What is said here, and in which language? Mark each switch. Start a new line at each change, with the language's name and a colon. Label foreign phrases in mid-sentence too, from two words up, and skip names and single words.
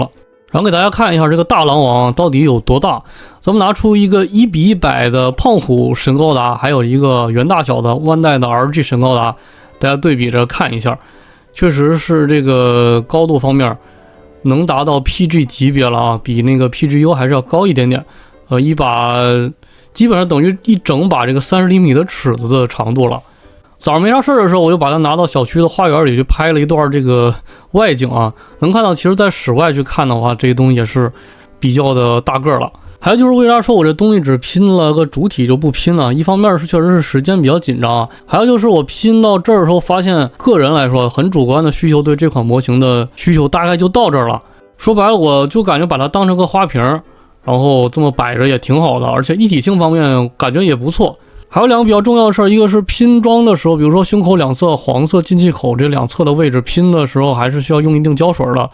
Chinese: 然後給大家看一下這個大狼王到底有多大，咱們拿出一個1:100的胖虎身高達，還有一個原大小的萬代的 RG 身高達。大家對比着看一下，確實是這個高度方面能達到 PG 級別了啊，比那個 PGU 還是要高一點點。一把基本上等於一整把這個30厘米的尺子的長度了。早上沒啥事的時候，我就把它拿到小區的花園裡去拍了一段這個外景啊，能看到其實在室外去看的話，這個東西也是比較的大個了。還有就是為啥說我這東西只拼了個主體就不拼了，一方面是確實是時間比較緊張啊，還有就是我拼到這兒的時候發現，個人來說很主觀的需求，對這款模型的需求大概就到這兒了。說白了，我就感覺把它當成個花瓶，然後這麼擺着也挺好的，而且一體性方面感覺也不錯。還有兩個比較重要的事兒，一個是拼裝的時候，比如說胸口兩側黃色进氣口這兩側的位置拼的時候還是需要用一定膠水的。